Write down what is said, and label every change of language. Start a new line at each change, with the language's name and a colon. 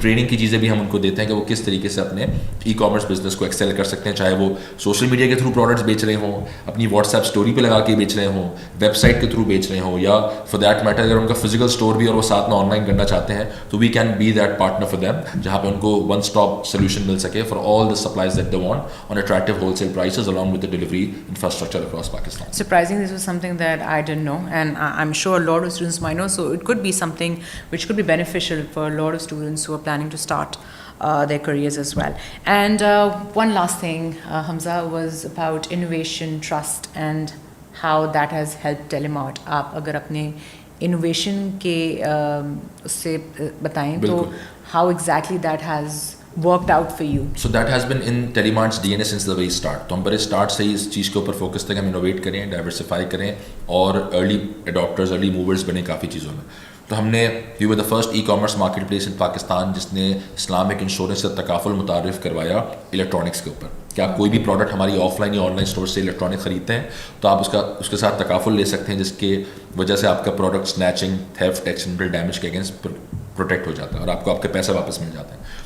Urdu: کی چیزیں بھی ہم ان کو دیتے ہیں کہ وہ کس طریقے سے اپنے ای کامرس بزنس کو ایکسیل کر سکتے ہیں, چاہے وہ سوشل میڈیا کے تھرو پروڈکٹس بیچ رہے ہوں, اپنی واٹس ایپ اسٹوری پہ لگا کے بیچ رہے ہوں, ویب سائٹ کے تھرو بیچ رہے ہوں, یا
English: for that matter
Urdu: اگر ان کا فزیکل اسٹور بھی اور وہ ساتھ میں آن لائن کرنا چاہتے ہیں تو
English: we can be that partner for them,
Urdu: جہاں پہ ان کو ون اسٹاپ سولوشن مل سکے
English: For all the supplies that they want on attractive wholesale prices along with the delivery infrastructure across Pakistan. Surprisingly, this was something that I didn't know, and I'm sure a lot of students might know, so it could be something which could be beneficial for a lot of students who are planning to start their careers as well. And one last thing, Hamza, was about innovation, trust, and how that has helped Telemart.
Urdu: آپ اگر اپنے innovation کے اس سے بتائیں تو
English: how exactly that has worked out for you? So that has been in Telemart's DNA since the very start.
Urdu: تو ہم بڑے اسٹارٹ سے ہی اس چیز کے اوپر فوکس تھے کہ ہم انوویٹ کریں, ڈائیورسیفائی کریں اور ارلی اڈاپٹرز, ارلی موورز بنے کافی چیزوں میں. تو ہم نے
English: we were the first e-commerce marketplace in Pakistan
Urdu: جس نے اسلامک انشورنس کا تکافل متعارف کروایا الیکٹرانکس کے اوپر, کہ آپ کوئی بھی پروڈکٹ ہماری آف لائن یا آن لائن اسٹور سے الیکٹرانک خریدتے ہیں تو آپ اس کے ساتھ تکافل لے سکتے ہیں جس کی وجہ سے آپ کا product snatching, theft, accidental damage کے اگینسٹ پروٹیکٹ ہو جاتا ہے اور آپ کو آپ کے پیسے واپس مل جاتے ہیں.